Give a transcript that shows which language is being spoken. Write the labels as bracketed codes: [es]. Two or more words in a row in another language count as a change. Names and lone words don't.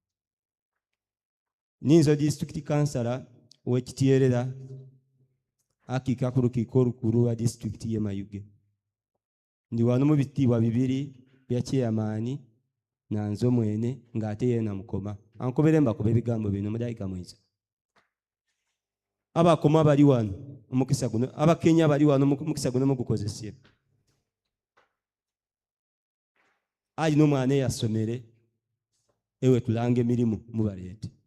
[xog] Nyinzo [en] District Councillor [xog] w'Ekityerera akiika ku lukiiko olukulu lwa district y'e Mayuge. Ndi wano mu bitiibwa bibiri bya chairman nanzo mwene ng'ate yeena Mukoma. Ankobere mbakoba ebigambo bino mu dakiika mweza. Abakoma bali wano omukisa guno, Abakenya bali wano omukisa guno mugukozesye. Alina omwana eyasomere ewe tulanga emirimu mubaleete.